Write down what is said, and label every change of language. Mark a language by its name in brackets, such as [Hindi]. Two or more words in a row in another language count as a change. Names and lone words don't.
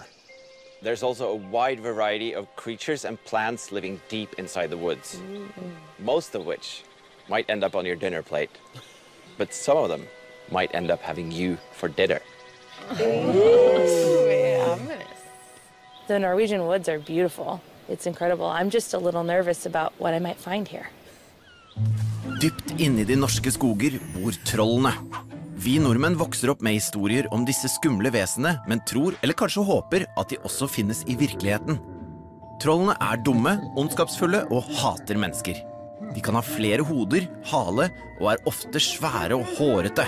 [English] There's also a wide variety of creatures and plants living deep inside the woods, most of which might end up on your dinner plate. But some of them might end up having you for dinner. The Norwegian woods are beautiful. It's incredible. I'm just a little nervous about what I might find here. [Norwegian] Dypt inne I de norske skoger bor trollene. Vi nordmenn vokser opp med historier om disse skumle vesenene, men tror eller kanskje håper at de også finnes I virkeligheten. Trollene dumme, ondskapsfulle og hater mennesker. De kan ha flere hoder, hale og ofte svære og hårete.